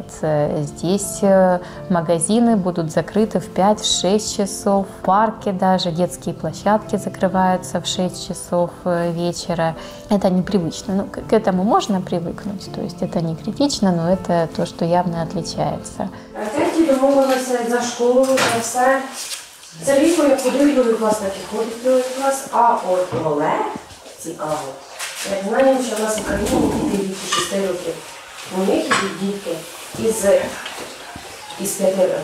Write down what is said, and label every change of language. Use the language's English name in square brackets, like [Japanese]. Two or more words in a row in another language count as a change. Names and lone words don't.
[Russian] Здесь магазины будут закрыты в 5-6 часов. Парки даже, детские площадки закрываются в 6 часов вечера. Это непривычно. Ну, к этому можно привыкнуть. То есть это не критично, но это то, что явно отличается. [Ukrainian] Ті домовилися за школу, за все. Сергійко, як ходив другий клас, так і ходить другий клас. А от Олег, цікаво. Як знаємо, що в нас в Україні діти від 6 років. У них йдуть дітки із 5 років.